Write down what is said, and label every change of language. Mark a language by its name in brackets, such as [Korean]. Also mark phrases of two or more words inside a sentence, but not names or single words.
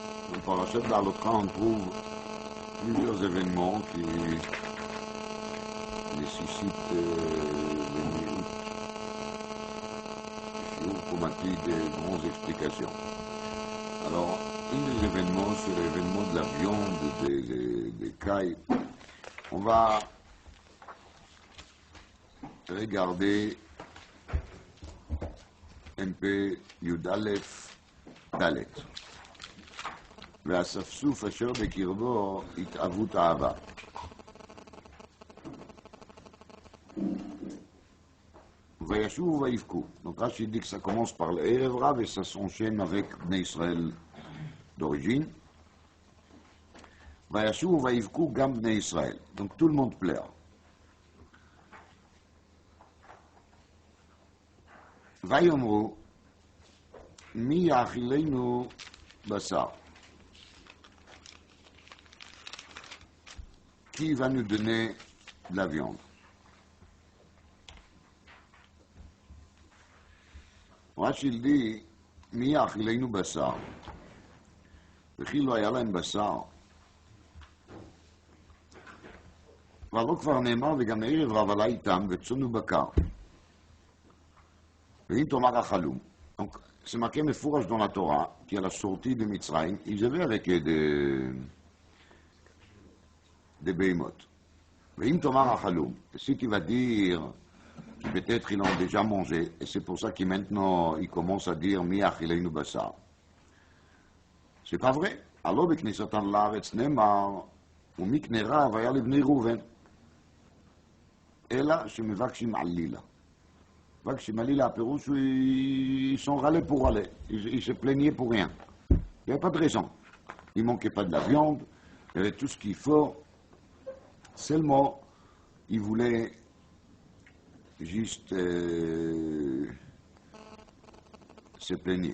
[French] Dans Parashat Baalotcha, on trouve plusieurs événements qui nécessitent des minutes, comme a dit, des grandes explications. Alors, un des événements, c'est l'événement de la viande, des cailles. On va regarder un peu [Hebrew] י"א ד' והאספסוף אשר בקרבו התאוות אהבה. וישובו ויבכו. [French] Donc Rashi dit que ça commence par l' [Hebrew] ערב רב [French] et ça s'enchaîne avec [Hebrew] בני ישראל [French] d'origine. [Hebrew] וישובו ויבכו גם בני ישראל. [French] Donc tout le monde pleure. [Hebrew] ויאמרו מי יאכילנו בשר? [French] Qui va nous donner de la viande? [Hebrew] רש"י dit מי יאכילנו בשר? וכי לא היה להם בשר. אבל כבר נאמר וגם ערב רב עלה איתם וצאן ובקר. ואם תאמר החלום. [French] Donc, c'est marqué מפורש dans la Torah qu'à la sortie de Mitzrayim, ils avaient avec des behemoths. [Hebrew] ואם תאמר החלום, [French] si tu vas dire peut-être ils l'ont déjà mangé, et c'est pour ça qu'ils maintenant ils commencent à dire [Hebrew] מי יאכילנו בשר. [French] C'est pas vrai. [Hebrew] הלא בכניסתם לארץ נאמר ומקנה רב היה לבני ראובן. אלא שמבקשים עלילה. מבקשים עלילה, הפירוש [French] ils sont râlés pour râler. Ils se plaignaient pour rien. Il n'y avait pas de raison. Il ne manquait pas de la viande, il y avait tout ce qu'il faut. Seulement, ils voulaient juste se plaigner.